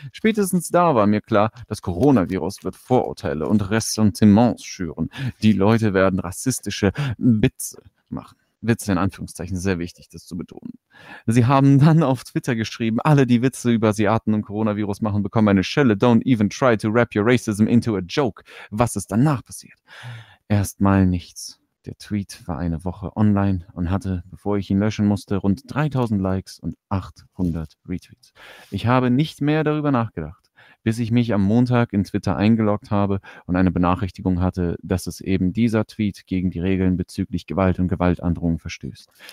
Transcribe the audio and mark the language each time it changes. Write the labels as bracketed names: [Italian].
[German] Spätestens da war mir klar, das Coronavirus wird Vorurteile und Ressentiments schüren. Die Leute werden rassistische Witze machen. Witze in Anführungszeichen, sehr wichtig, das zu betonen. Sie haben dann auf Twitter geschrieben, alle, die Witze über Asiaten und Coronavirus machen, bekommen eine Schelle. [English] Don't even try to wrap your racism into a joke. [German] Was ist danach passiert? Erstmal nichts. Der Tweet war eine Woche online und hatte, bevor ich ihn löschen musste, rund 3000 Likes und 800 Retweets. Ich habe nicht mehr darüber nachgedacht, bis ich mich am Montag in Twitter eingeloggt habe und eine Benachrichtigung hatte, dass es eben dieser Tweet gegen die Regeln bezüglich Gewalt und Gewaltandrohung verstößt.